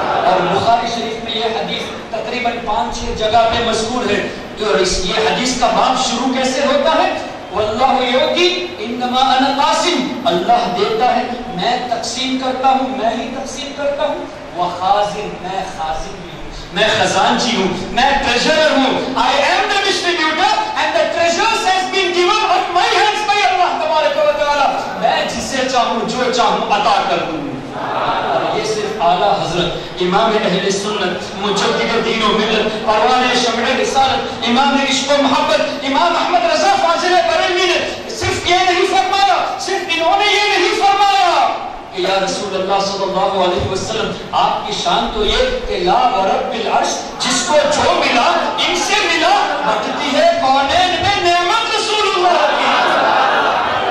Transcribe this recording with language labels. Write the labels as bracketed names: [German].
[Urdu] اور بخاری شریف میں یہ حدیث تقریباً 5-6 جگہ پہ مذکور ہے. یہ حدیث کا باب شروع کیسے ہوتا ہے [Arabic] واللہ یعطی انما انا قاسم [Urdu] اللہ دیتا ہے میں تقسیم کرتا ہوں میں ہی تقسیم کرتا ہوں. وخازن میں خازن بھی ہوں میں خزانچی ہوں میں ٹریجرر ہوں. [English] I am the distributor and the treasures has been given on my hands by Allah تبارک و تعالی. [Urdu] میں جسے چاہوں جو چاہوں عطا کر دوں. اور یہ صرف اعلیٰ حضرت امام اہل سنت مجدد دین و ملت پروان شمع رسالت امام عشق و محبت امام احمد رضا فاضل بریلوی نے صرف یہ نہیں فرمایا صرف انہوں نے یہ نہیں فرمایا کہ یا رسول اللہ صلی اللہ علیہ وسلم آپ کی شان تو یہ کہ لا ورب العرش جس کو جو ملا ان سے ملا بٹتی ہے کونین میں نعمت رسول اللہ کی.